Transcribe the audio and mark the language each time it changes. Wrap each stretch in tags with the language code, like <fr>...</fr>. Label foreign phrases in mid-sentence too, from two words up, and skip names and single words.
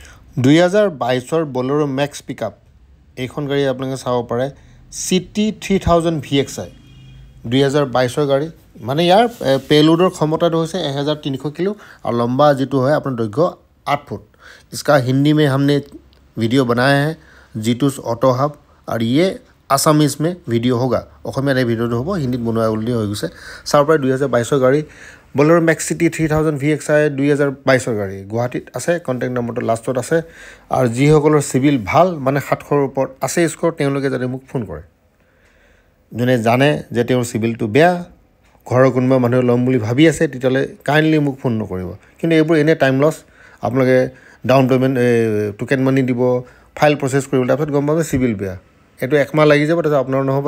<as>2022 বলেৰো মেক্স পিকআপ এইখন গাড়ী আপোনালোকে চাব পাৰে সিটি 3000 VXI 2022 গাড়ী মানে ইয়াৰ পেলোডৰ ক্ষমতাটো হৈছে 1300 কিলো আৰু লম্বা যেটো হয় আপোনাৰ দৈৰ্ঘ্য 8 ফুট</as> <hi>इसका हिंदी में हमने वीडियो बनाया है जीटूस ऑटो हब और ये आसामीज में वीडियो होगा</hi> <as>অসমীয়া এই ভিডিওটো হ'ব হিন্দীত বনোৱা অলৰেডি হৈ গৈছে চাৰ পৰা 2022 গাড়ী বলেৰো মেক্স সিটি 3000 VXI 2022 গাড়ী গুৱাহাটীত আছে কন্টাক্ট নম্বৰটো লাষ্টত আছে আৰু যিসকলৰ সিভিল ভাল মানে 700 ৰ ওপৰত আছে স্কোৰ তেওঁলোকে যাতে মোক ফোন কৰে যোনে জানে যে তেওঁৰ সিভিলটো বেয়া ঘৰৰ কোনোবা মানুহ লম বুলি ভাবি আছে তেতিয়ালে কাইন্ডলি মোক ফোন নকৰিব কিন্তু এইবোৰ এনে</as> <en>time loss</en> <as>আপোনালোকে</as> <en>down payment token money</en> <as>দিব ফাইল প্ৰসেস কৰিব তাৰপিছত গম পাব সিভিল বেয়া এটো একমাহ লাগি যাব তাৰপিছত আপোনাৰ নহব</as>